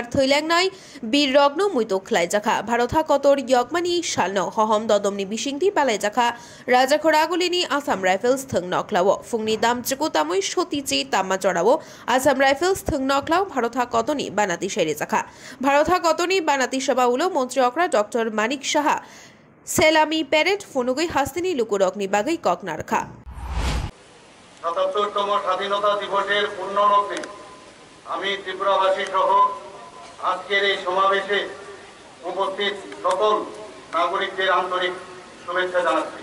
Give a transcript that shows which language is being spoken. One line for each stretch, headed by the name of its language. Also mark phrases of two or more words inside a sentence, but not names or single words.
Kok Borok: thailang nai bir rogno muito palaijakha bharotha kotor yokmani salno hohom dodomni bishingti palaijakha rajakhoragulini Assam Rifles thung noklawo fungni dam chikutamoi shotichi tamma chorawo Assam Rifles thung noklaw bharotha kotoni banati shairejakha bharotha kotoni banati sabha ulo মন্ত্রী অকরা ডক্টর মানিক সাহা সেলামি প্যারেড ফনুগই হাস্তিনি লুকুরকনি বাগাই ককনারখা
Bangla: ৭৭তম স্বাধীনতা দিবসের পূর্ণলগ্নে আমি ত্রিপুরাবাসী সহ আজকের এই সমাবেশে উপস্থিত সকল নাগরিকদের আন্তরিক শুভেচ্ছা জানাচ্ছি।